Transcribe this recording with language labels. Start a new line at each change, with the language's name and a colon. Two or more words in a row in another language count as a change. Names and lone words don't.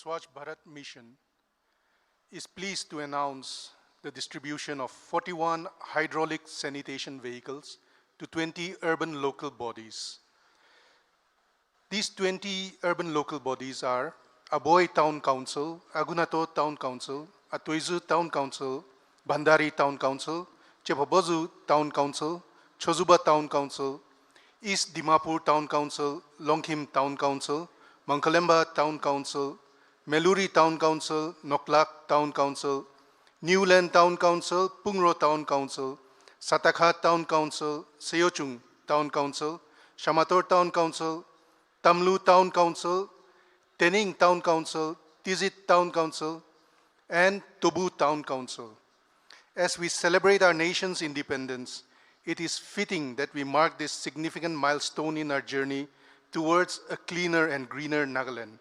English: Swachh Bharat Mission, is pleased to announce the distribution of 41 hydraulic sanitation vehicles to 20 urban local bodies. These 20 urban local bodies are Aboy Town Council, Agunato Town Council, Atoizu Town Council, Bandari Town Council, Chepabozu Town Council, Chozuba Town Council, East Dimapur Town Council, Longkhim Town Council, Mangkalemba Town Council, Meluri Town Council, Noklak Town Council, Newland Town Council, Pungro Town Council, Satakha Town Council, Seochung Town Council, Shamator Town Council, Tamlu Town Council, Tening Town Council, Tizit Town Council, and Tobu Town Council. As we celebrate our nation's independence, it is fitting that we mark this significant milestone in our journey towards a cleaner and greener Nagaland.